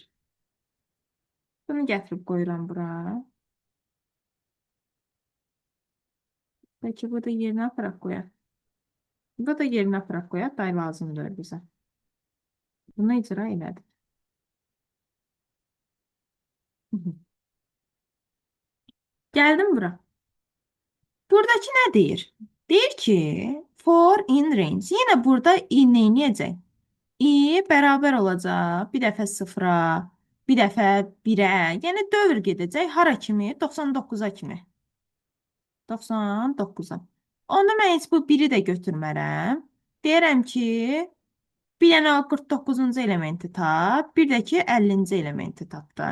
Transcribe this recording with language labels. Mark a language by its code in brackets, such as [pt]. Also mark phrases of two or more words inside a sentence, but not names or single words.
[az] Bunu gətirib qoyuram bura. Bəlkə bu da yerinə aparaq qoyaq. Bu da yerinə aparaq qoyaq. Day lazımdır bizə. Bunu icra elədik. Gəldim bura. Buradakı nə deyir? Deyir ki, [en] for in range. [az] Yenə burada i neyniyəcək? I bərabər olacaq. Bir dəfə 0-a, bir dəfə 1-ə. Yəni dövr gedəcək. Hara kimi? 99-a kimi. 99-a. Onda mən heç bu 1-i də götürmərəm. Deyirəm ki, bir dənə o 49-cu elementi tap, bir də ki 50-ci elementi tap da.